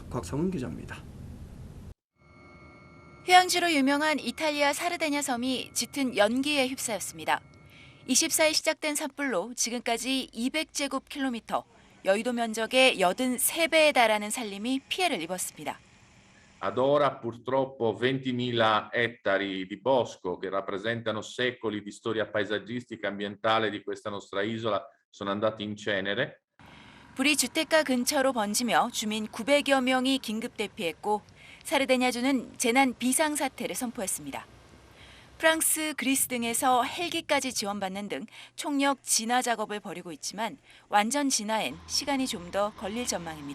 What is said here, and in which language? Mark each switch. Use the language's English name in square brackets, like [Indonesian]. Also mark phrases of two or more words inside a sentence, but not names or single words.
[Korean] 곽상훈 기자입니다. 휴양지로 유명한 이탈리아 사르데냐 섬이 짙은 연기에 휩싸였습니다. 24일 시작된 산불로 지금까지 200제곱킬로미터, 여의도 면적의 83배에 달하는 산림이 피해를 입었습니다. [Italian] Ad ora purtroppo 20.000 ettari di bosco che rappresentano secoli di storia paesaggistica e ambientale di questa nostra isola sono andati in cenere. [Korean] 불이 주택가 근처로 번지며 주민 900여 명이 긴급 대피했고 사르데냐주는 재난 비상사태를 선포했습니다. 프랑스, 그리스 등에서 헬기까지 지원받는 등 총력 진화 작업을 벌이고 있지만 완전 진화엔 시간이 좀 더 걸릴 전망입니다.